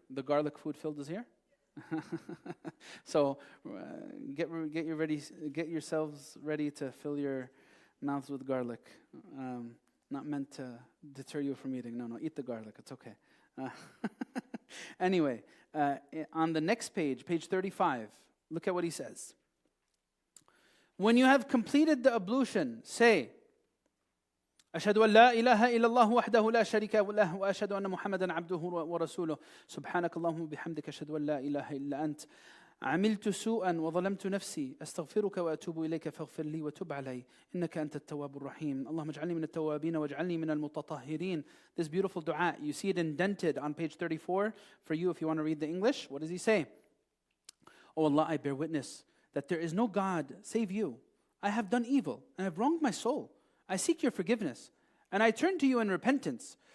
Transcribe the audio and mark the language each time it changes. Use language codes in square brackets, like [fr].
[en] The garlic food filled is here? So get yourselves ready to fill your mouths with garlic. Not meant to deter you from eating. No, eat the garlic. It's okay. Anyway, on the next page, page 35, look at what he says. When you have completed the ablution, say, [ar] أشهد أن لا إله إلا الله وحده لا شريك له وأشهد أن محمدا عبده ورسوله سبحانك اللهم وبحمدك أشهد أن لا إله إلا أنت عملت سوءا وظلمت نفسي أستغفرك وأتوب إليك فاغفر لي وتب علي إنك أنت التواب الرحيم اللهم اجعلني من التوابين واجعلني من المتطهرين. [en] This beautiful dua, you see it indented on page 34 for you if you want to read the English. What does he say? Oh Allah, I bear witness that there is no God save you. I have done evil and have wronged my soul. I seek your forgiveness and I turn to you in repentance.